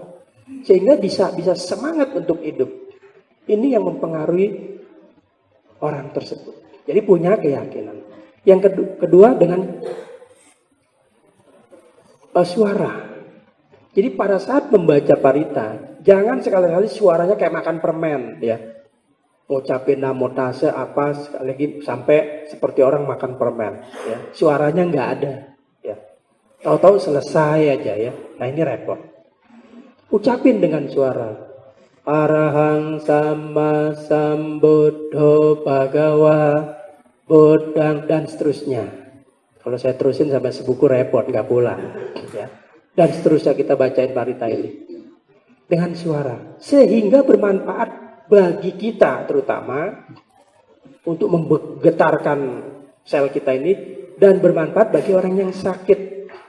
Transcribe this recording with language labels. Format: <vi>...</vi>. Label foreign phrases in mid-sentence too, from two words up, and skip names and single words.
<id>Sehingga bisa semangat untuk hidup. Ini yang mempengaruhi orang tersebut. Jadi punya keyakinan. Yang kedua dengan suara. Jadi pada saat membaca parita, jangan sekali-kali suaranya kayak makan permen, ya. Ngucapin</id> <pi>namo tassa</pi> <id>apa sekali lagi sampai seperti orang makan permen, ya. Suaranya nggak ada, ya. Tahu-tahu selesai aja, ya. Nah ini repot. Ucapin dengan suara.</id> <pi>Arahang sama sambuddho bhagawa bodang</pi> <id>dan seterusnya. Kalau saya terusin sampai sebuku repot, nggak pulang, ya. Dan seterusnya kita bacain parita ini dengan suara sehingga bermanfaat bagi kita terutama untuk menggetarkan sel kita ini dan bermanfaat bagi orang yang sakit.</id>